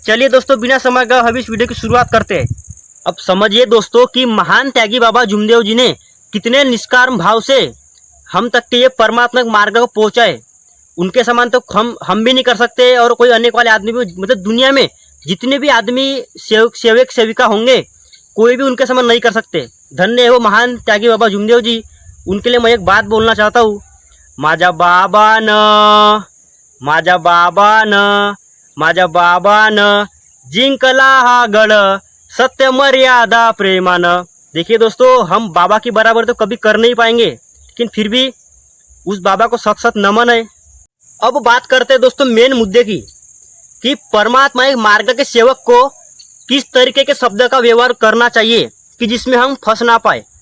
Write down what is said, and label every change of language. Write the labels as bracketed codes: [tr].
[hi] चलिए दोस्तों, बिना समय गए हम इस वीडियो की शुरुआत करते हैं। अब समझिए दोस्तों कि महान त्यागी बाबा जुमदेव जी ने कितने निष्काम भाव से हम तक के ये परमात्मा के मार्ग को पहुंचाए। उनके समान तो हम भी नहीं कर सकते और कोई अन्य वाले आदमी भी, मतलब दुनिया में जितने भी आदमी सेवक सेविका होंगे कोई भी उनके समान नहीं कर सकते। धन्य है वो महान त्यागी बाबा जुमदेव जी। उनके लिए मैं एक बात बोलना चाहता हूँ। [mr] माझ्या बाबानं जिंकला हा गड सत्य मर्यादा प्रेमानं। [hi] देखिए दोस्तों, हम बाबा की बराबर तो कभी कर नहीं पाएंगे, लेकिन फिर भी उस बाबा को सत सत नमन है। अब बात करते हैं दोस्तों मेन मुद्दे की कि परमात्मा एक मार्ग के सेवक को किस तरीके के शब्द का व्यवहार करना चाहिए कि जिसमें हम फंस ना पाए।